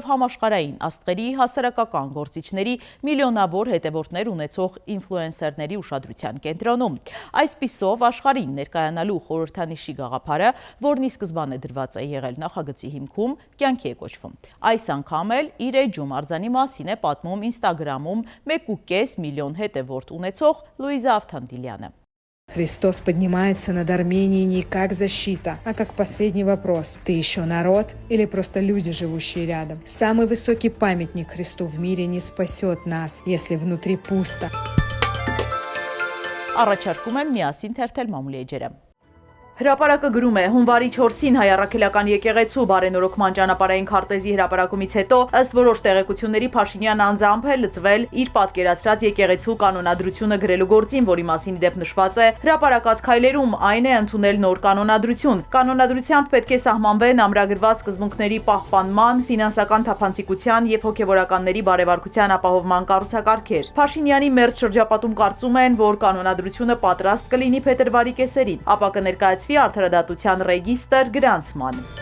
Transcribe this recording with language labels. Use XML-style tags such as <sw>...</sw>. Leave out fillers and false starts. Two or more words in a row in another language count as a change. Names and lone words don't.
<hy>համաշխարհային աստղերի, հասարակական գործիչների, միլիոնավոր հետևորդներ ունեցող ինֆլուենսերների ուշադրության կենտրոնում։ Այսպիսով աշխարհին ներկայանալու խորհրդանիշի գաղափարը, որն ի սկզբանե դրված է եղել նախագծի հիմքում, կյանքի է կոչվում։ Այս անգամ էլ իր էջում արձանի մասին է պատմում Instagram-ում 1.5 միլիոն հետևորդ ունեցող Լուիզա Ավթանդիլյանը։</hy> <ru>Христос поднимается над Арменией не как защита, а как последний вопрос. Ты еще народ или просто люди, живущие рядом? Самый высокий памятник Христу в мире не спасет нас, если внутри пусто.</ru> <hy>Առաջարկում եմ միասին թերթել մամուլի էջերը։ Հրապարակը գրում է հունվարի 4-ին հայ առաքելական եկեղեցու բարենորոգման ճանապարհային քարտեզի հրապարակումից հետո ըստ որոշ տեղեկությունների Փաշինյան անձամբ է լծվել իր պատկերացրած եկեղեցու կանոնադրությունը գրելու գործին, որի մասին դեպ նշված է հրապարակած քայլերում այն է ընդունել նոր կանոնադրություն։ Կանոնադրությամբ պետք է սահմանվեն ամրագրված սկզբունքների պահպանման, ֆինանսական թափանցիկության եւ հոգեվորականների բարեվարկության ապահովման կառուցակարգեր։ Փաշինյանի մերձ շրջապատում կարծում են, որ կանոնադրությունը պատրաստ կլինի փետրվարի կեսերին, ապա կներկայացվի արդարադատության ռեգիստր գրանցման։</hy>